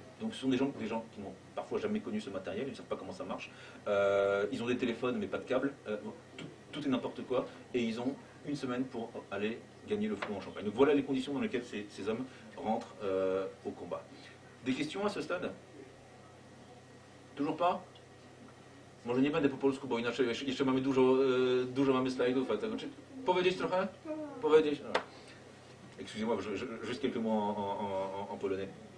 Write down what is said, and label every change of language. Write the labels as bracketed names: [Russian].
[French] Donc ce sont des gens qui n'ont parfois jamais connu ce matériel, ils ne savent pas comment ça marche. Ils ont des téléphones mais pas de câbles, tout est n'importe quoi. Et ils ont une semaine pour aller gagner le front en Champagne. Donc voilà les conditions dans lesquelles ces hommes rentrent au combat. Des questions à ce stade? Toujours pas? [Polish] Może nie będę po polsku, bo inaczej jeszcze mamy dużo mamy slajdów, ale tego, czy powiedzieć trochę? Powiedzieć? No. [French] Excusez-moi, juste quelques mots en polonais.